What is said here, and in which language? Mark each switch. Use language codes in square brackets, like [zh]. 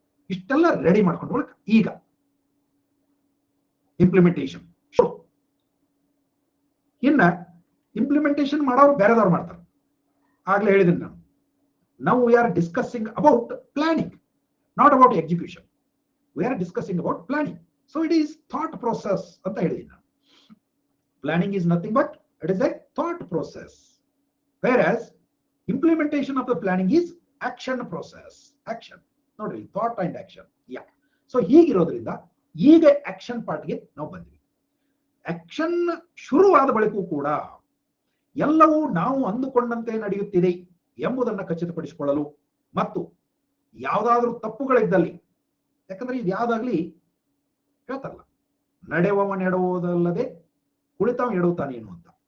[kn] ಇಷ್ಟೆಲ್ಲ ರೆಡಿ ಮಾಡ್ಕೊಂಡು ಬಳಿಕ ಈಗ ಇಂಪ್ಲಿಮೆಂಟೇಷನ್ ಶುರು. ಇನ್ನ ಇಂಪ್ಲಿಮೆಂಟೇಷನ್ ಮಾಡೋರು ಬೇರೆದವ್ರು ಮಾಡ್ತಾರೆ. ಆಗ್ಲೇ ಹೇಳಿದ್ದೀನಿ ನಾನು, [en] now we are discussing about planning, not about execution. We are discussing about planning. So it is thought process [kn] ಅಂತ ಹೇಳಿದ್ದೀನಿ ನಾನು. [en] Planning is nothing but it is a thought process, whereas implementation of the planning is action process. [kn] Action ನೋಡ್ರಿ, thought and action. So ಹೀಗಿರೋದ್ರಿಂದ ಈಗ action ಪಾರ್ಟ್ಗೆ ನಾವು ಬಂದ್ವಿ. Action ಶುರುವಾದ ಬಳಿಕೂ ಕೂಡ ಎಲ್ಲವೂ ನಾವು ಅಂದುಕೊಂಡಂತೆ ನಡೆಯುತ್ತಿದೆ ಎಂಬುದನ್ನು ಖಚಿತಪಡಿಸಿಕೊಳ್ಳಲು ಮತ್ತು ಯಾವುದಾದ್ರೂ ತಪ್ಪುಗಳಿದ್ದಲ್ಲಿ, ಯಾಕಂದ್ರೆ ಇದು ಯಾವ್ದಾಗ್ಲಿ ಹೇಳ್ತಾರಲ್ಲ, ನಡೆಯುವವ ನೆಡುವುದಲ್ಲದೆ ಕುಳಿತಾವ ಎಡುತ್ತಾನೇನು ಅಂತ.